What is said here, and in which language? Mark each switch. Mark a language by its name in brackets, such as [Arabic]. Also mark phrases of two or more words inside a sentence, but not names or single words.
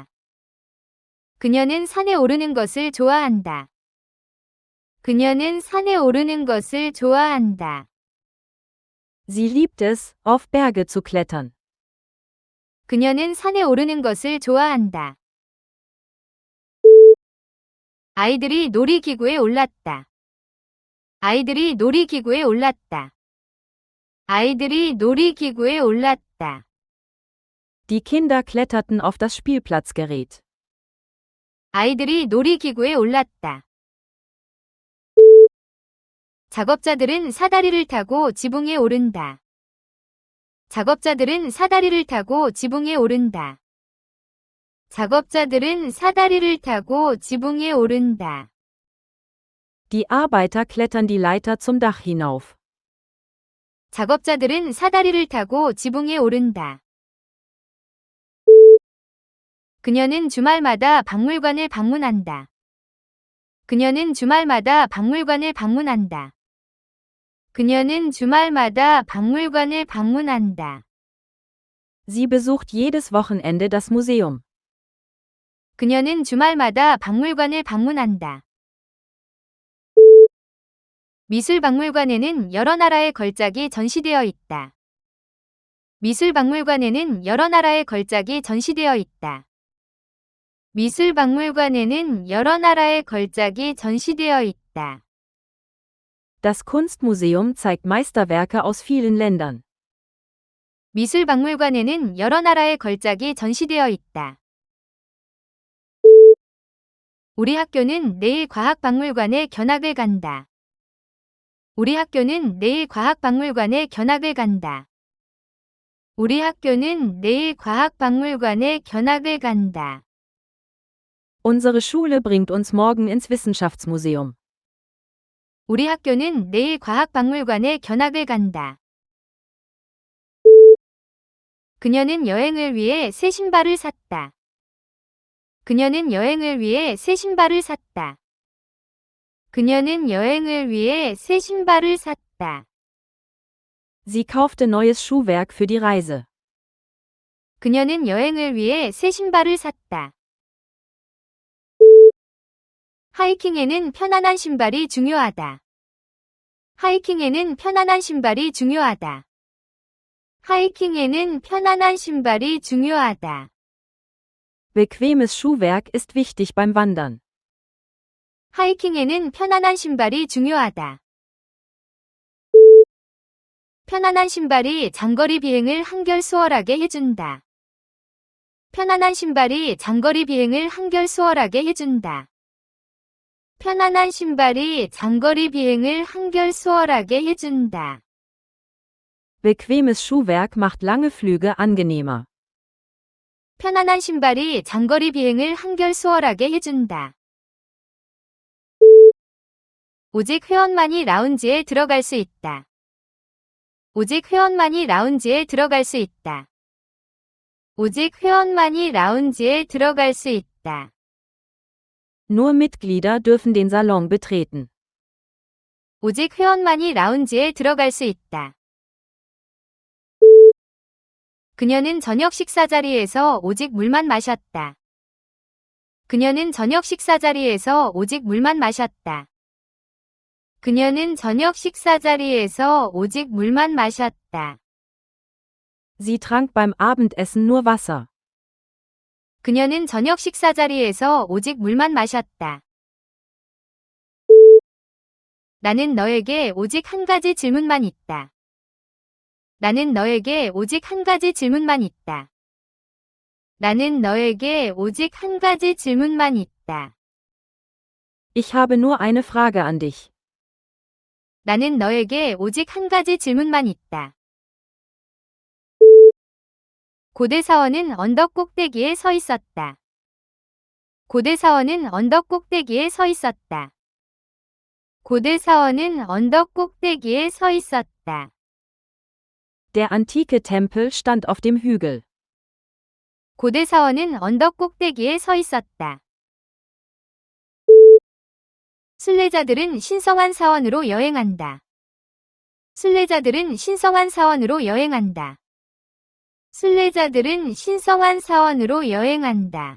[Korean] 그녀는 산에 오르는 것을 좋아한다. 그녀는 산에 오르는 것을 좋아한다. [German] Sie liebt es, auf Berge zu klettern. [Korean] 그녀는 산에 오르는 것을 좋아한다. 아이들이 놀이기구에 올랐다. 아이들이 놀이기구에 올랐다. 아이들이 놀이기구에 올랐다. [German] Die Kinder kletterten auf das Spielplatzgerät. [Korean] 아이들이 놀이기구에 올랐다. 작업자들은 사다리를 타고 지붕에 오른다. 작업자들은 사다리를 타고 지붕에 오른다. 작업자들은 사다리를 타고 지붕에 오른다. [German] Die Arbeiter klettern die Leiter zum Dach hinauf. [Korean] 작업자들은 사다리를 타고 지붕에 오른다. 그녀는 주말마다 박물관을 방문한다. 그녀는 주말마다 박물관을 방문한다. 그녀는 주말마다 박물관을 방문한다. [German] Sie besucht jedes Wochenende das Museum. [Korean] 그녀는 주말마다 박물관을 방문한다. 미술박물관에는 여러 나라의 걸작이 전시되어 있다. 미술박물관에는 여러 나라의 걸작이 전시되어 있다. 미술박물관에는 여러 나라의 걸작이 전시되어 있다. [German] Das Kunstmuseum zeigt Meisterwerke aus vielen Ländern. [Korean] 미술박물관에는 여러 나라의 걸작이 전시되어 있다. 우리 학교는 내일 과학박물관에 견학을 간다. 우리 학교는 내일 과학박물관에 견학을 간다. 우리 학교는 내일 과학박물관에 견학을 간다. [German] Unsere Schule bringt uns morgen ins Wissenschaftsmuseum. [Korean] 우리 학교는 내일 과학박물관에 견학을 간다. 그녀는 여행을 위해 새 신발을 샀다. 그녀는 여행을 위해 새 신발을 샀다. 그녀는 여행을 위해 새 신발을 샀다. [German] Sie kaufte neues Schuhwerk für die Reise. [Korean] 그녀는 여행을 위해 새 신발을 샀다. 하이킹에는 편안한 신발이 중요하다. 하이킹에는 편안한 신발이 중요하다. 하이킹에는 편안한 신발이 중요하다. [German] Bequemes Schuhwerk ist wichtig beim Wandern. [Korean] 하이킹에는 편안한 신발이 중요하다. 편안한 신발이 장거리 비행을 한결 수월하게 해준다. 편안한 신발이 장거리 비행을 한결 수월하게 해준다. 편안한 신발이 장거리 비행을 한결 수월하게 해준다. [German] Bequemes Schuhwerk macht lange Flüge angenehmer. [Korean] 편안한 신발이 장거리 비행을 한결 수월하게 해준다. 오직 회원만이 라운지에 들어갈 수 있다. 오직 회원만이 라운지에 들어갈 수 있다. 오직 회원만이 라운지에 들어갈 수 있다. [German] Nur Mitglieder dürfen den Salon betreten. [Korean] 오직 회원만이 라운지에 들어갈 수 있다. 그녀는 저녁 식사 자리에서 오직 물만 마셨다. 그녀는 저녁 식사 자리에서 오직 물만 마셨다. 그녀는 저녁 식사 자리에서 오직 물만 마셨다. [German] Sie trank beim Abendessen nur Wasser. [Korean] 그녀는 저녁 식사 자리에서 오직 물만 마셨다. 나는 너에게 오직 한 가지 질문만 있다. 나는 너에게 오직 한 가지 질문만 있다. 나는 너에게 오직 한 가지 질문만 있다. [German] Ich habe nur eine Frage an dich. [Korean] 나는 너에게 오직 한 가지 질문만 있다. 고대 사원은 언덕 꼭대기에 서 있었다. 고대 사원은 언덕 꼭대기에 서 있었다. 고대 사원은 언덕 꼭대기에 서 있었다. [German] Der antike Tempel stand auf dem Hügel. [Korean] 고대 사원은 언덕 꼭대기에 서 있었다. 순례자들은 신성한 사원으로 여행한다. 순례자들은 신성한 사원으로 여행한다. 순례자들은 신성한 사원으로 여행한다.